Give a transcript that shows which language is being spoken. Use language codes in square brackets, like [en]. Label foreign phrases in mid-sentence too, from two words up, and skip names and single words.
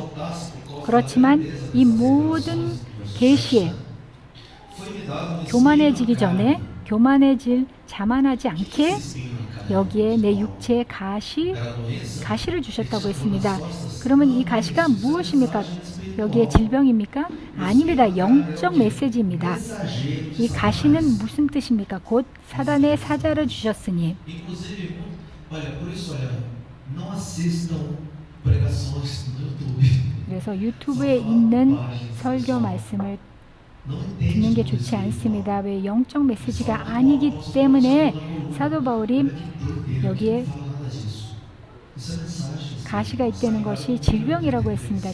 [ko] 그렇지만 이 모든 계시에 교만해지기 전에 자만하지 않게 여기에 내 육체에 가시를 주셨다고 했습니다. 그러면 이 가시가 무엇입니까? 여기에 질병입니까? 아닙니다. 영적 메시지입니다. 이 가시는 무슨 뜻입니까? 곧 사단의 사자를 주셨으니. [pt] Inclusive, olha, por isso, olha, não assistam pregações no YouTube. [ko] 그래서 유튜브에 있는 설교 말씀을 듣는 게 좋지 않습니다. 왜? 영적 메시지가 아니기 때문에 사도 바울이 여기에 가시가 있다는 것이 질병이라고 했습니다.